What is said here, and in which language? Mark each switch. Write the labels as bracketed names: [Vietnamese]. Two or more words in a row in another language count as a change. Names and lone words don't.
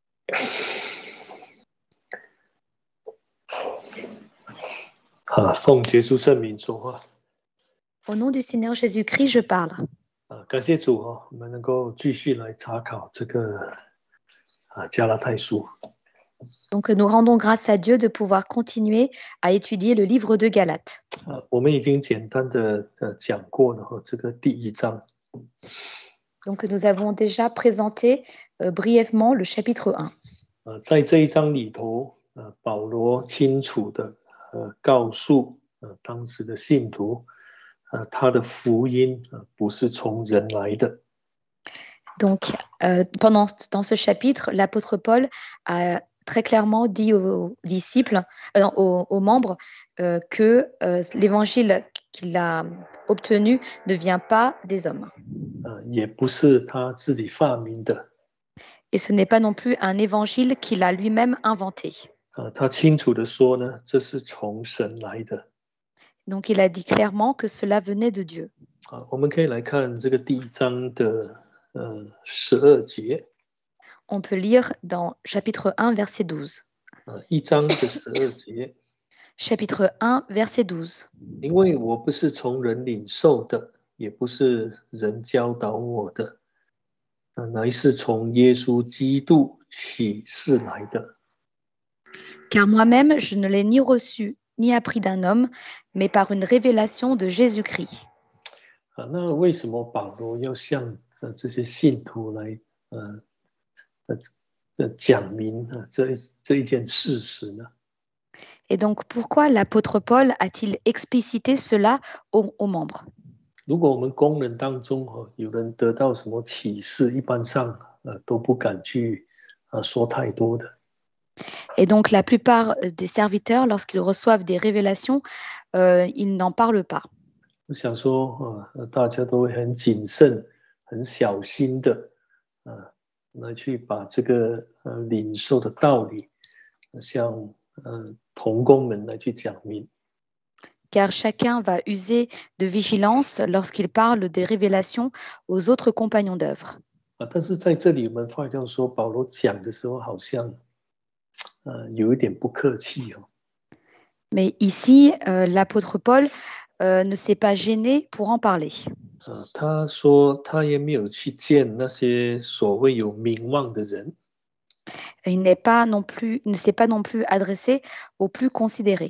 [Chinese] 奉耶稣圣名说话。 [French] Au nom du Seigneur Jésus-Christ, je parle. [Chinese] 感谢主我们能够继续来查考这个加拉太书。 [French] Donc nous rendons grâce à Dieu de pouvoir continuer à étudier le livre de Galates. [Chinese] 我们已经简单的讲过了这个第一章。 [French] Donc nous avons déjà présenté brièvement le chapitre 1. [Chinese] 在这一章里头，保罗清楚的告诉当时的信徒，他的福音不是从人来的。 [French] Donc dans ce chapitre, l'apôtre Paul a très clairement dit aux disciples, aux membres, que l'évangile qu'il a obtenu ne vient pas des hommes. [Chinese] 也不是他自己发明的。 [French] Et ce n'est pas non plus un évangile qu'il a lui-même inventé. [Chinese] 他清楚的说呢，这是从神来的。 [French] Donc il a dit clairement que cela venait de Dieu. [Chinese] 我们可以来看这个第一章的12节。 [French] On peut lire dans chapitre 1, verset 12. [Chinese] 一章的12节。 [French] Chapitre 1, verset 12. [Chinese] 因为我不是从人领受的，也不是人教导我的，乃是从耶稣基督启示来的。 [French] Car moi-même, je ne l'ai ni reçu, ni appris d'un homme, mais par une révélation de Jésus-Christ. [Chinese] 那为什么保罗要向这些信徒来讲明这一件事实呢？ [French] Et donc, pourquoi l'apôtre Paul a-t-il explicité cela aux membres? [Chinese] 如果我们工人当中有人得到什么启示，一般上都不敢去说太多的。 [French] Et donc, la plupart des serviteurs, lorsqu'ils reçoivent des révélations, ils n'en parlent pas. [Chinese] 我想说大家都会很谨慎、很小心的来去把这个领受的道理向同工们来去讲明。 [French] Car chacun va user de vigilance lorsqu'il parle des révélations aux autres compagnons d'œuvre. [Chinese] 但是在这里我们发现说，保罗讲的时候好像有一点不客气哦。 [French] Mais ici, l'apôtre Paul ne s'est pas gêné pour en parler. [Chinese] 他说他也没有去见那些所谓有名望的人。 [French] Il ne s'est pas non plus adressé aux plus considérés.